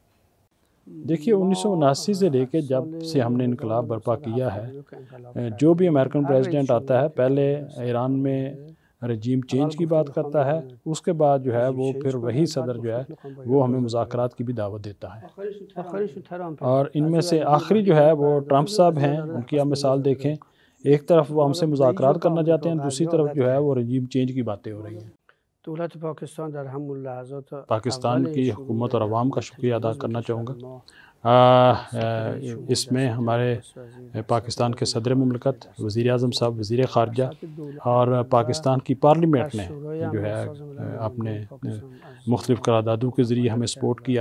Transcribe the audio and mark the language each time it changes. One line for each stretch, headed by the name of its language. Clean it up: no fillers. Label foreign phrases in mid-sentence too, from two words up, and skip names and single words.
Urdu: دیکھیے، 1979 سے لے کے جب سے ہم نے انقلاب برپا کیا ہے، جو بھی
English: American president
Urdu: آتا ہے پہلے ایران میں
English: regime change
Urdu: کی بات کرتا ہے، اس کے بعد جو ہے وہ پھر وہی صدر جو ہے وہ ہمیں مذاکرات کی بھی دعوت دیتا ہے، اور ان میں سے آخری جو ہے وہ ٹرمپ صاحب ہیں۔ ان کی آپ مثال دیکھیں، ایک طرف وہ ہم سے مذاکرات کرنا چاہتے ہیں، دوسری طرف جو ہے وہ
English: regime change
Urdu: کی باتیں ہو رہی ہیں۔
Persian: دولت پاکستان در همون لحظات
Urdu: پاکستان کی حکومت اور عوام کا شکریہ ادا کرنا چاہوں گا۔ اس میں ہمارے پاکستان کے صدر مملکت، وزیر اعظم صاحب، وزیر خارجہ اور پاکستان کی پارلیمنٹ نے جو ہے اپنے مختلف قراردادوں کے ذریعے ہمیں سپورٹ کیا۔